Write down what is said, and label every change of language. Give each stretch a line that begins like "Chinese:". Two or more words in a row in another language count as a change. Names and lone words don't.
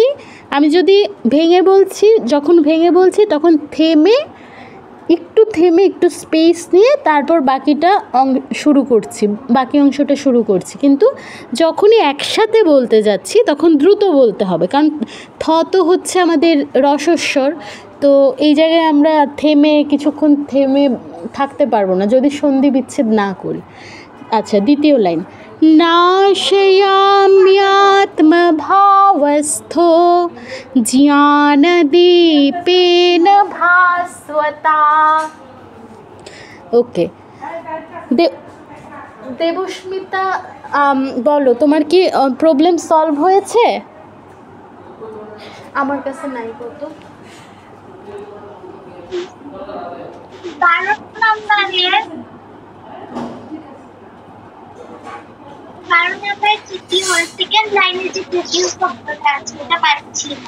Bangla: আমি যদি যখন ভেঙে বলছি তখন থেমে একটু স্পেস নিয়ে তারপর বাকিটা বাকি অংশটা শুরু করছি, কিন্তু যখনই একসাথে বলতে যাচ্ছি তখন দ্রুত বলতে হবে, কারণ থ তো আমাদের রসস্বর। তো এই জায়গায় আমরা কিছুক্ষণ থেমে থাকতে পারবো না যদি সন্ধি বিচ্ছেদ না করি। আচ্ছা, দ্বিতীয় লাইন,
Sanskrit: नाशयाम्यात्मभावस्थो ज्ञानदीपेन भास्वता।
Bangla: ওকে, দেবস্মিতা বলো, তোমার কি
English: problem solve
Bangla: হয়েছে? আমার কাছে নাই কত। 12 নাম্বারে তৃতীয় সেকেন্ড লাইনে যে তৃতীয় শব্দটা আছে এটা পাচ্ছি না।